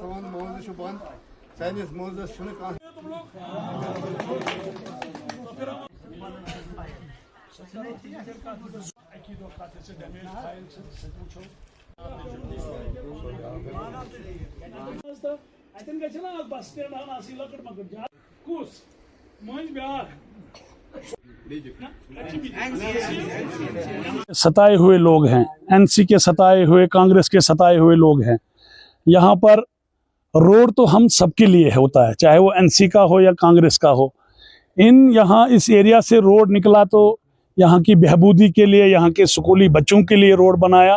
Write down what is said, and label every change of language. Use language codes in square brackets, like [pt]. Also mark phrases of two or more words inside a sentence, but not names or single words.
[hi] तुम लोग [en] bus stand [ks] लकड़ मकड़ कुस मंज ब्याह [hi] सताए हुए लोग हैं, एनसी के सताए हुए, कांग्रेस के सताए हुए लोग हैं। यहाँ पर रोड तो हम सबके लिए होता है, चाहे वो एनसी का हो या कांग्रेस का हो। यहाँ इस एरिया से रोड निकला तो यहाँ की बहबूदी के लिए, यहाँ के स्कूली बच्चों के लिए रोड बनाया।